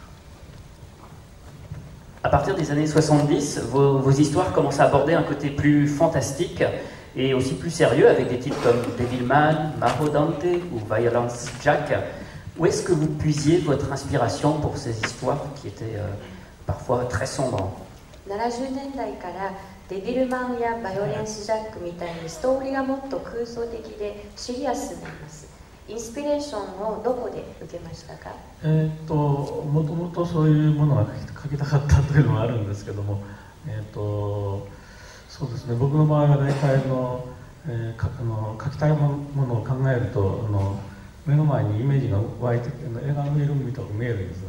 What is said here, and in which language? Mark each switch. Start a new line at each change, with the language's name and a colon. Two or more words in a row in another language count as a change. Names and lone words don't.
French: À partir des années 70, vos histoires commencent à aborder un côté plus fantastique et aussi plus sérieux, avec des titres comme Devilman, Maho Dante ou Violence Jack. Où est-ce que vous puisiez votre inspiration pour ces histoires qui étaient parfois très sombres?
Japanese: 70 年代からデビルマンやバイオレンスジャックみたいにストーリーがもっと空想的でシリアスになります。インスピレーションをどこで受けましたか？もともとそういうものが書きたかったというのはあるんですけども、そうですね、僕の場合は大体書きたいものを考えると目の前にイメージが湧いて映画のフィルムみたく見えるんですよ。